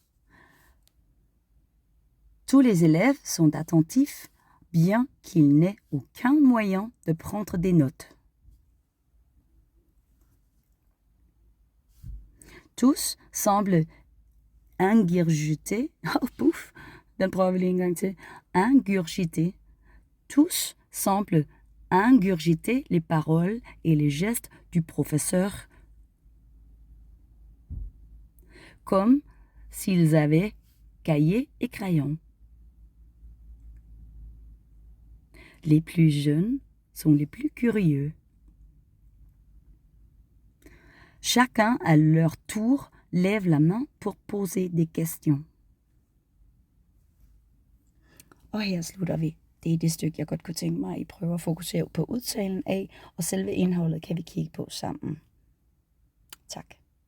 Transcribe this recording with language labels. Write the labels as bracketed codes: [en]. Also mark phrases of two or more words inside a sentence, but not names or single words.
[fr] Tous les élèves sont attentifs, bien qu'il n'ait aucun moyen de prendre des notes. Tous semblent ingurgiter. Oh, pouf! [da] Den prøver vi lige en gang til. [fr] Ingurgiter. Tous semblent ingurgiter les paroles et les gestes du professeur comme s'ils avaient cahier et crayon. Les plus jeunes sont les plus curieux. Chacun à leur tour lève la main pour poser des questions. [da] Og her slutter vi. Det er det stykke, jeg godt kunne tænke mig, at I prøver at fokusere på udtalen af, og selve indholdet kan vi kigge på sammen. Tak.